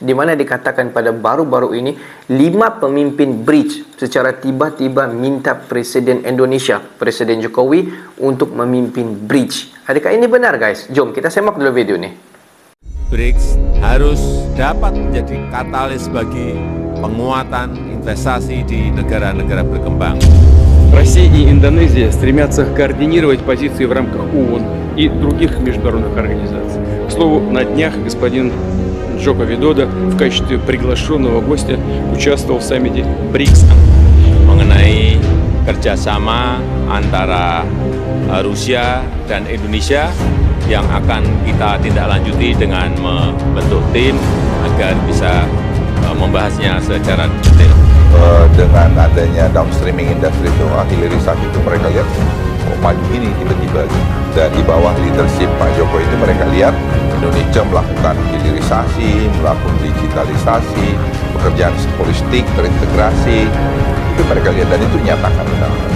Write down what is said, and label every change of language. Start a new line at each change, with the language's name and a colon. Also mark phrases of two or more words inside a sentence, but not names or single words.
Malay: Di mana dikatakan pada baru-baru ini 5 pemimpin BRICS secara tiba-tiba minta Presiden Indonesia, Presiden Jokowi, untuk memimpin BRICS. Adakah ini benar, guys? Jom kita semak dulu video ini.
Indonesian: BRICS harus dapat menjadi katalis bagi penguatan investasi di negara-negara berkembang.
Russian: Россия и Индонезия стремятся координировать позиции в рамках ООН и других международных организаций. К слову, на днях господин Джоко Видодо в качестве приглашенного гостя участвовал в саммите БРИКС.
Indonesian: Mengenai kerjasama antara Rusia dan Indonesia yang akan kita tindak lanjuti dengan membentuk tim agar bisa membahasnya secara detail. Dengan adanya downstreaming industri itu, hilirisasi itu mereka lihat maju ini tiba-tiba, dan di bawah leadership Pak Jokowi itu mereka lihat Indonesia melakukan hilirisasi, melakukan digitalisasi, pekerjaan politik terintegrasi, itu mereka lihat, dan itu nyatakan benar.